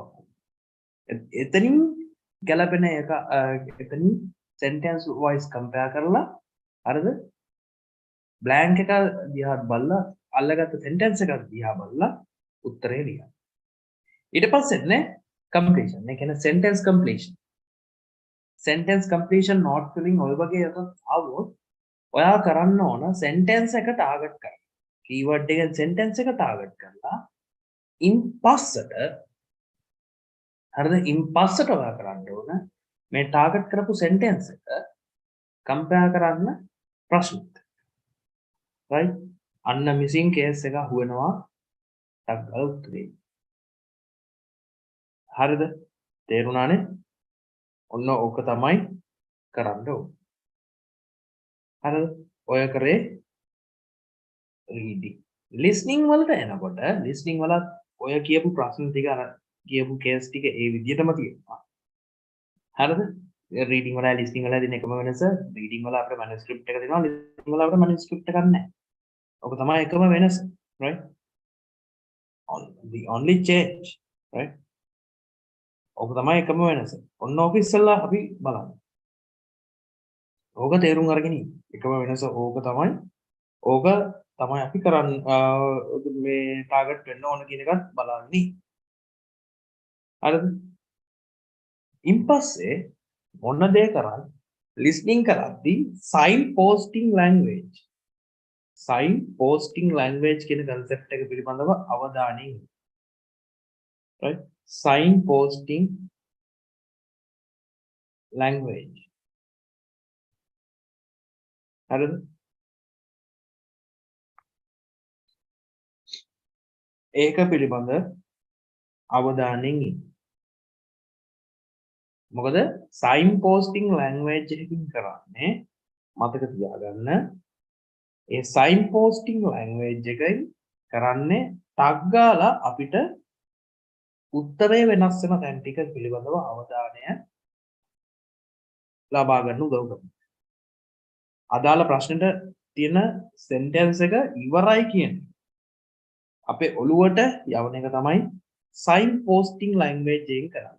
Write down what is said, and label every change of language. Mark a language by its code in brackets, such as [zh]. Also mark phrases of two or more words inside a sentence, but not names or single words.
[si] එතනින් ගැලපෙන එක එතනින් [en] sentence wise compare [si] කරලා හරිද blank එක දිහා බලලා අල්ලගත්ත sentence එකක් දිහා බලලා උත්තරේ ලියන්න. ඊට පස්සේ නේ completion. ඒ කියන්නේ [en] sentence completion. sentence completion not filling [si] ඔය වගේ එකක් ආවොත් ඔයා කරන්න ඕන sentence එක target කරන්න. keyword එකෙන් sentence එක target කරලා in පස්සට හරිද in පස්සට ඔයා කරන්න ඕන මේ target කරපු sentence එක compare කරන්න ප්‍රශ්නෙත්. right අන්න missing case එක අහුවෙනවා ටක් ගාලා උත්තරේ. හරිද තේරුණානේ? ඔන්න ඕක තමයි කරන්න ඕන. හරිද ඔය කරේ [en] reading listening [si] වලට එනකොට listening වල ඔය කියපු ප්‍රශ්න ටික අර කියපු case ටික ඒ විදිහටම තියෙනවා. හරිද reading වල listening වල දින එකම වෙනස reading වල අපේ manuscript එක දෙනවා listening වල අපේ manuscript එකක් නැහැ. ඔක තමයි එකම වෙනස [en] right the only change right [si] ඔක තමයි එකම වෙනස. ඔන්න ඕක ඉස්සෙල්ලා අපි බලමු. ඕක තේරුම් අරගෙන ඉන්න. එකම වෙනස ඕක තමයි. ඕක තමයි අපි කරන්නේ මේ ටාගට් වෙන්න ඕන කියන එකත් බලන්නේ. හරිද? ඉන්පස්සේ මොන දේ කරන්නේ? [en] listening කරද්දී sign posting language. sign posting language [si] කියන concept එක පිළිබඳව අවධානය යොමු. [en] right sign posting language. [si] හරිද? ඒක පිළිබඳ අවධානයෙන් ඉන්න. මොකද [en] sign posting language [si] එකකින් කරන්නේ මතක තියාගන්න ඒ [en] sign posting language [si] එකයි කරන්නේ ටග් ගාලා අපිට උත්තරේ වෙනස් වෙන තැන් ටික පිළිබඳව අවධානය ලබා ගන්න උදව් කරනවා. අදාළ ප්‍රශ්නෙට තියෙන sentence එක ඉවරයි කියන්නේ අපේ ඔළුවට යවන එක තමයි [en] sign posting language [si] එකෙන් කරන්නේ.